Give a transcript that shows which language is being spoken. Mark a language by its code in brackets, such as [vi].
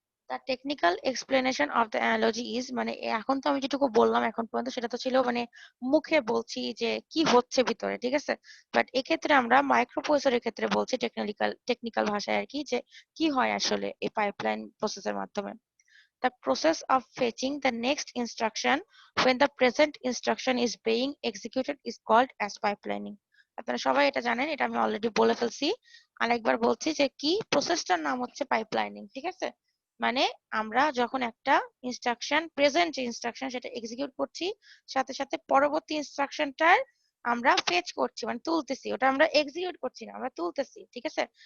[en] the technical explanation of the analogy is, [bn] মানে এখন তো আমি যেটুকু বললাম এখন পর্যন্ত সেটা তো ছিল মানে মুখে বলছি যে কি হচ্ছে ভিতরে, ঠিক আছে। বাট এক্ষেত্রে আমরা মাইক্রোপ্রসেসরের ক্ষেত্রে বলছি টেকনিক্যাল ভাষায় আর কি, যে কি হয় আসলে এই পাইপলাইন প্রসেসের মাধ্যমে। [en] The process of fetching the next instruction when the present instruction is being executed is called as pipelining. [bn] আপনারা সবাই এটা জানেন, এটা আমি অলরেডি বলে ফেলছি, আরেকবার বলছি যে কি প্রসেসটার নাম হচ্ছে পাইপলাইনিং, ঠিক আছে। মানে আমরা যখন একটা ইনস্ট্রাকশন, প্রেজেন্ট যে ইনস্ট্রাকশন সেটা এক্সিকিউট করছি, সাথে সাথে পরবর্তী ইনস্ট্রাকশনটার আমরা ফেচ করছি, মানে তুলতেছি, ওটা আমরা এক্সিকিউট করছি না, আমরা তুলতেছি, ঠিক আছে।